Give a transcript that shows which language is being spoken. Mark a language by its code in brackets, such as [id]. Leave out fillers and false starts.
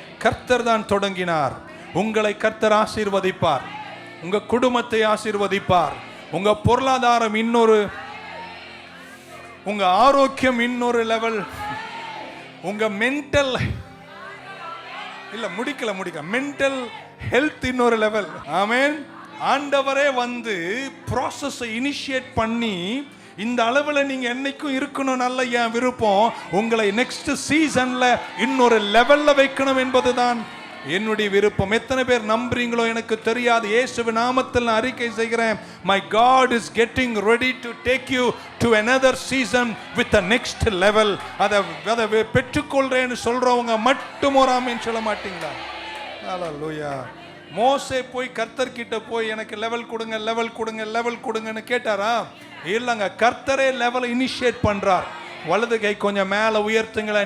[ta] கர்த்தர் தான் தொடங்கினார். உங்களை கர்த்தர் ஆசீர்வதிப்பார், உங்க குடும்பத்தை ஆசீர்வதிப்பார், உங்க பொருளாதாரம் இன்னொரு, உங்க ஆரோக்கியம் இன்னொரு லெவல், உங்க மென்டல் இல்ல முடிக்கல மென்டல் ஹெல்த் இன்னொரு லெவல். ஆமென். ஆண்டவரே வந்து ப்ராசஸை இனிஷியேட் பண்ணி இந்த அளவில் நீங்க என்னைக்கும் இருக்கணும், நல்ல என் விருப்பம். உங்களை நெக்ஸ்ட் சீசன்ல இன்னொரு லெவல்ல வைக்கணும் என்பதுதான் என்னுடைய விருப்பம். எத்தனை பேர் நம்புறீங்களோ எனக்கு தெரியாது. இயேசுவின் நாமத்தில் நான் அறிக்கை செய்கிறேன், [en] my God is getting ready to take you to another season with the next level. [ta] அதை பெற்றுக்கொள்றேன்னு சொல்றவங்க மட்டும் ஒரு ஆமென் சொல்ல மாட்டீங்களா? ஹல்லேலூயா. மோசே போய் கர்த்தர் கிட்ட போய் எனக்கு லெவல் கொடுங்க, லெவல் கொடுங்க, லெவல் கொடுங்கன்னு கேட்டாரா? இல்லைங்க, கர்த்தரே லெவல் இனிஷியேட் பண்றார். வலது கை கொஞ்சம் மேல உயர்த்துங்கள.